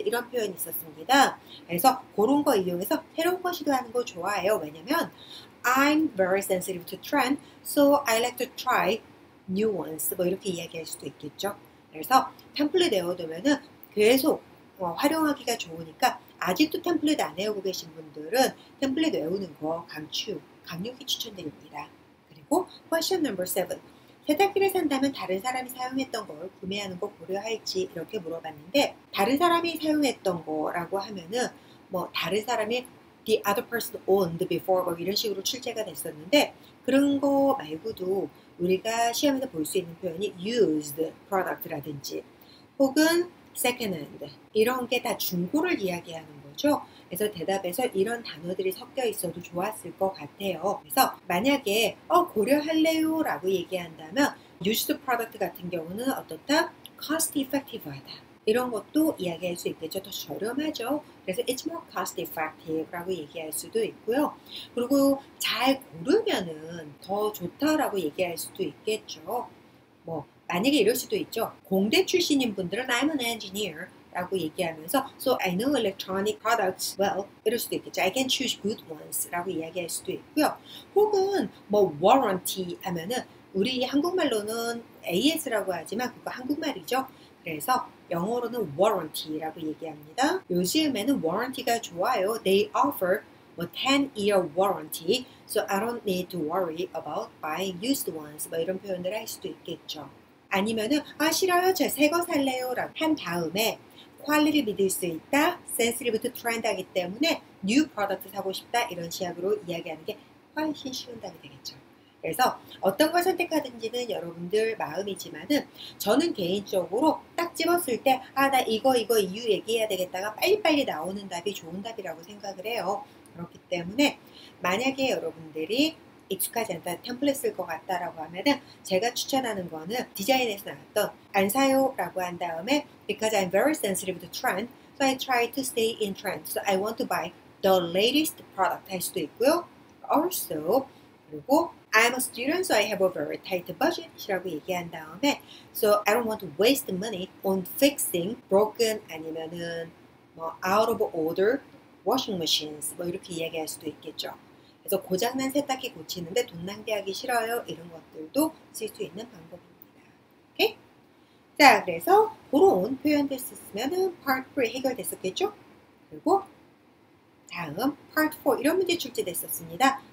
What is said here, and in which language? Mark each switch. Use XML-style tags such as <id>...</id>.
<ko>이런 표현이 있었습니다. 그래서 그런 거 이용해서 새로운 거 시도하는 거 좋아해요. 왜냐면</ko> <en>I'm very sensitive to trend. So, I like to try new ones.</en> <ko>뭐 이렇게 이야기할 수도 있겠죠. 그래서 템플릿 외워두면은 계속 활용하기가 좋으니까 아직도 템플릿 안 외우고 계신 분들은 템플릿 외우는 거 강력히 추천드립니다. 그리고</ko> <en>question number 7.</en> <ko>세탁기를 산다면 다른 사람이 사용했던 걸 구매하는 거 고려할지 이렇게 물어봤는데 다른 사람이 사용했던 거라고 하면은 뭐 다른 사람이</ko> <en>the other person owned before</en> <ko>뭐 이런 식으로 출제가 됐었는데 그런 거 말고도 우리가 시험에서 볼 수 있는 표현이 used product라든지 혹은 second hand 이런 게 다 중고를 이야기하는 거죠. 그래서 대답에서 이런 단어들이 섞여 있어도 좋았을 것 같아요. 그래서 만약에 고려할래요 라고 얘기한다면 used product 같은 경우는 어떻다?</ko> <en>cost effective 하다.</en> <ko>이런 것도 이야기할 수 있겠죠. 더 저렴하죠. 그래서</ko> <en>it's more cost effective</en> <ko>라고 얘기할 수도 있고요. 그리고 잘 고르면은 더 좋다라고 얘기할 수도 있겠죠. 뭐 만약에 이럴 수도 있죠. 공대 출신인 분들은</ko> <en>I'm an engineer</en> <ko>라고 얘기하면서</ko> <en>So I know electronic products well</en> <ko>이럴 수도 있겠죠.</ko> <en>I can choose good ones</en> <ko>라고 이야기할 수도 있고요. 혹은 뭐 warranty 하면은 우리 한국말로는 AS라고 하지만 그거 한국말이죠. 그래서 영어로는 warranty라고 얘기합니다. 요즘에는 warranty가 좋아요.</ko> <en>They offer 10-year warranty, so I don't need to worry about buying used ones.</en> <ko>뭐 이런 표현을 할 수도 있겠죠. 아니면은 싫어요, 저 새 거 살래요 라고 한 다음에 퀄리티를 믿을 수 있다, sensitive to trend하기 때문에 new product 사고 싶다 이런 식으로 이야기하는 게 훨씬 쉬운 답이 되겠죠. 그래서 어떤 걸 선택하든지는 여러분들 마음이지만은 저는 개인적으로 딱 집었을 때 나 이거 이유 얘기해야 되겠다가 빨리빨리 나오는 답이 좋은 답이라고 생각을 해요. 그렇기 때문에 만약에 여러분들이 익숙하지 않다, 템플릿 쓸 것 같다라고 하면은 제가 추천하는 거는 디자인에서 나왔던 안 사요 라고 한 다음에</ko> <en>because I'm very sensitive to trend, so I try to stay in trend, so I want to buy the latest product</en> <ko>할 수도 있고요.</ko> <en>Also</en> <ko>그리고</ko> <en>I'm a student, so I have a very tight budget</en> <ko>이라고 얘기한 다음에</ko> <en>so I don't want to waste money on fixing broken</en> <ko>아니면은 뭐</ko> <en>out of order washing machines</en> <ko>뭐 이렇게 이야기할 수도 있겠죠. 그래서 고장난 세탁기 고치는데 돈 낭비하기 싫어요. 이런 것들도 쓸 수 있는 방법입니다. 오케이? 자, 그래서 그런 표현들 썼으면은 part 3 해결됐었겠죠? 그리고 다음 part 4 이런 문제 출제됐었습니다.</ko>